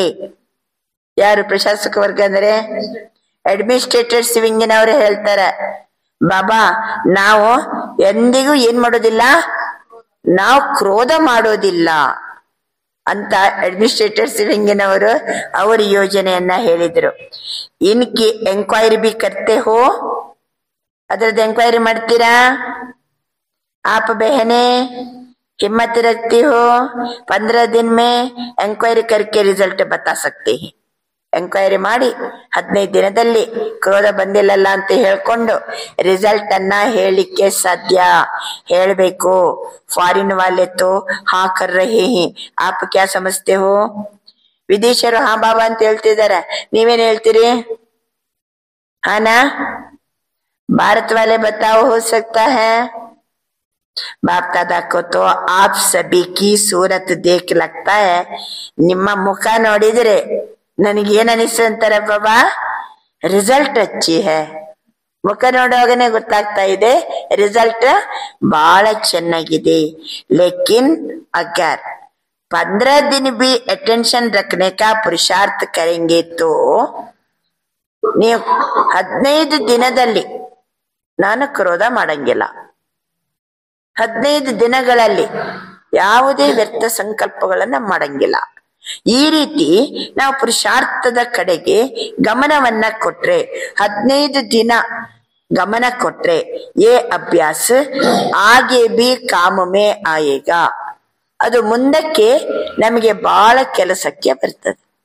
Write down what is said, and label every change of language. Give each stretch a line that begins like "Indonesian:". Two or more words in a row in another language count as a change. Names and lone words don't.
Kannada: ಯಾರು ಪ್ರಶಾಸಕ ವರ್ಗ ಅಂದ್ರೆ ಅಡ್ಮಿನಿಸ್ಟ್ರೇಟರ್ಸ್ ವಿಂಗಿನವರು ಹೇಳ್ತಾರೆ ಬಾಬಾ ನಾವು ಎಂದಿಗೂ ಏನ್ ಮಾಡೋದಿಲ್ಲ, ನಾವು ಕ್ರೋಧ ಮಾಡೋದಿಲ್ಲ ಅಂತ ಅಡ್ಮಿನಿಸ್ಟ್ರೇಟರ್ಸ್ ವಿಂಗಿನವರು ಅವ್ರ ಯೋಜನೆಯನ್ನ ಹೇಳಿದ್ರು.
Hindi: इनकी इंक्वायरी भी करते हो,
Kannada: ಅದ್ರದ್ದು ಎಂಕ್ವೈರಿ ಮಾಡ್ತೀರಾ?
Hindi: आप बहने हिम्मत रखती हो 15 दिन में ಎಂಕ್ವೈರಿ करके रिजल्ट बता सकते हैं.
Kannada: ಎಂಕ್ವೈರಿ ಮಾಡಿ 15 ದಿನದಲ್ಲಿ ಕ್ರೋಧ ಬಂದಿಲ್ಲಲ್ಲ ಅಂತ ಹೇಳ್ಕೊಂಡು ರಿಸಲ್ಟ್ ಅನ್ನ ಹೇಳಿಕ್ಕೆ ಸಾಧ್ಯ. ಹೇಳ್ಬೇಕು.
Hindi: फॉरेन वाले तो हाँ कर रहे हैं, आप क्या समझते हो?
Kannada: ವಿದೇಶರು ಹಾ ಬಾಬಾ ಅಂತ ಹೇಳ್ತಿದಾರೆ, ನೀವೇನ್ ಹೇಳ್ತೀರಿ?
Hindi: हाँ ना? भारत वाले बताओ हो सकता है? बाप दादा को तो आप सभी की सूरत देख लगता है,
Kannada: ನಿಮ್ಮ ಮುಖ ನೋಡಿದ್ರೆ ನನಗೇನ್ ಅನಿಸ್ತು ಅಂತಾರೆ ಬಾಬಾ,
Hindi: रिजल्ट अच्छी है.
Kannada: ಮುಖ ನೋಡುವಾಗನೆ ಗೊತ್ತಾಗ್ತಾ ಇದೆ ರಿಸಲ್ಟ್ ಬಹಳ ಚೆನ್ನಾಗಿದೆ.
Hindi: लेकिन अगर 15 दिन भी अटेंशन रखने का पुरुषार्थ करेंगे तो
Kannada: ನೀವು 15 ದಿನದಲ್ಲಿ ನಾನು ಕ್ರೋಧ ಮಾಡಂಗಿಲ್ಲ, 15 ದಿನಗಳಲ್ಲಿ ಯಾವುದೇ ವ್ಯರ್ಥ ಸಂಕಲ್ಪಗಳನ್ನ ಮಾಡಂಗಿಲ್ಲ. ಈ ರೀತಿ ನಾವು ಪುರುಷಾರ್ಥದ ಕಡೆಗೆ ಗಮನವನ್ನ ಕೊಟ್ರೆ, 15 ದಿನ ಗಮನ ಕೊಟ್ರೆ
Hindi: ये अभ्यास आगे भी काम में आएगा,
Kannada: ಅದು ಮುಂದಕ್ಕೆ ನಮಗೆ ಬಹಳ ಕೆಲಸಕ್ಕೆ ಬರ್ತದೆ.